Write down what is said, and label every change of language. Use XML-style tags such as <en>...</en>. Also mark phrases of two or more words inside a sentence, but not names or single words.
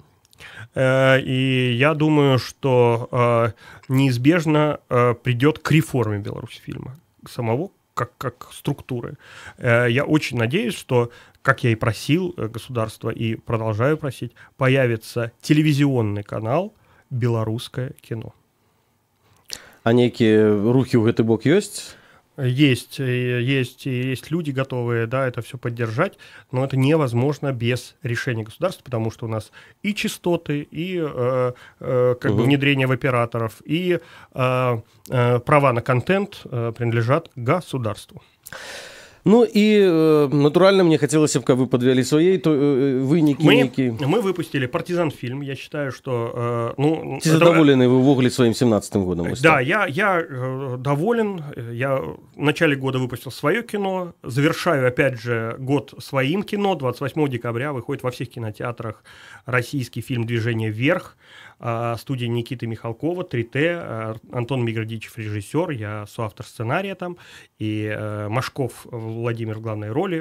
<ru>И я думаю, что неизбежно придет к реформе Беларусьфильма самого, как структуры. Я очень надеюсь, что, как я и просил государство и продолжаю просить, появится телевизионный канал «Белорусское кино».</ru> <be>А некие рухи у гэты бок есть?</be> <ru>Есть люди готовые, да, это все поддержать, но это невозможно без решения государства, потому что у нас и частоты, и как бы внедрение в операторов, и права на контент принадлежат государству.</ru> <be>Ну і, натуральна,</be> <ru>мне хотелось бы,</ru> <be>каб вы подвялі свае вынікі.</be> <ru>Мы выпустили «Партизан-фильм», я считаю, что...</ru> <be>Ці задоволены вы увогуле</be> <ru>своим 17-м годом? Да, я доволен. Я в начале года выпустил свое кино, завершаю, опять же, год своим кино. 28 декабря выходит во всех кинотеатрах российский фильм «Движение вверх», студия Никиты Михалкова, 3Т, Антон Миградичев режиссер, я соавтор сценария там, и Машков Владимир в главной роли.</ru>